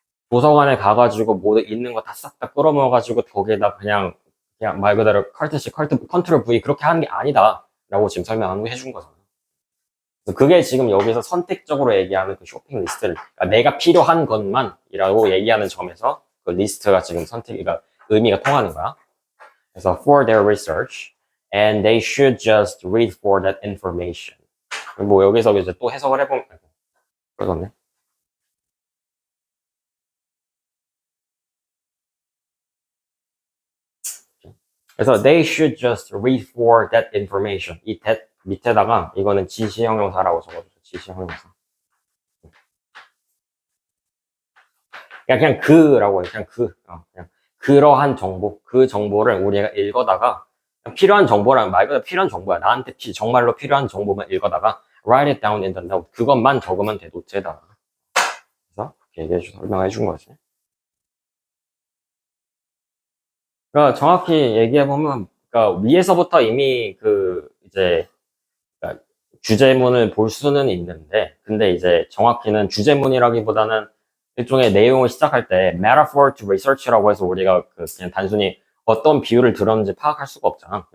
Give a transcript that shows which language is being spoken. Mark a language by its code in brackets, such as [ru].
[ko] 도서관에 가가지고 뭐 있는 거 다 싹 다 끌어모아가지고 거기에다 그냥 말 그대로 컨트롤 V 그렇게 하는 게 아니다. 라고 지금 설명해준 거잖아. 그게 지금 여기서 선택적으로 얘기하는 그 쇼핑 리스트를, 그러니까 내가 필요한 것만이라고 얘기하는 점에서 그 리스트가 지금 그러니까 의미가 통하는 거야. [en] 그래서 for their research, and they should just read for that information. [ko] 뭐 여기서 이제 또 해석을 해보면, 그러네. 그래서 [en] they should just read for that information. [ko] 이 that 밑에다가 이거는 지시 형용사라고 적어주세요. 지시 형용사. 그냥 그라고 해요. 그냥 그러한 정보, 그 정보를 우리가 읽어다가 필요한 정보랑 말 그대로 필요한 정보야. 나한테 정말로 필요한 정보만 읽어다가 [en] write it down in the note. [ko] 그것만 적으면 돼 노트에다가. 그래서 그렇게 설명해 준 거지. 그러니까 정확히 얘기해 보면, 그러니까 위에서부터 이미 이제 그러니까 주제문을 볼 수는 있는데, 근데 이제 정확히는 주제문이라기보다는 일종의 내용을 시작할 때 [en] metaphor to research [ko] 라고 해서 우리가 그냥 단순히 어떤 비유를 들었는지 파악할 수가 없잖아.